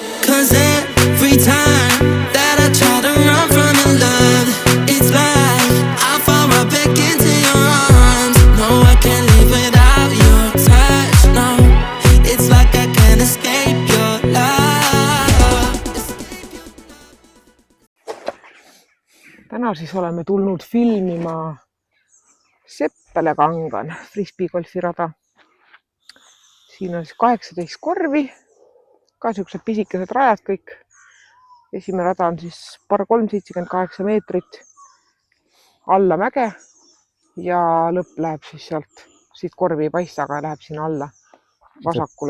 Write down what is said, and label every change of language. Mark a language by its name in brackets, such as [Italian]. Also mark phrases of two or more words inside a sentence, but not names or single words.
[English] 'cause every time that I try to run from your love, it's like I fall right back into your arms. No, I can't live without your touch. No, it's like I can't escape your love. [Estonian] Täna siis oleme tulnud filmima Seppele Kangan frisbeegolfirada. Siin on siis 18 korvi, ka siuksed pisikesed rajad kõik. Esimene rada on siis par 378 meetrit alla mäge ja lõpp läheb siis sealt, siit korvi ei paista, aga läheb sinna alla vasakule.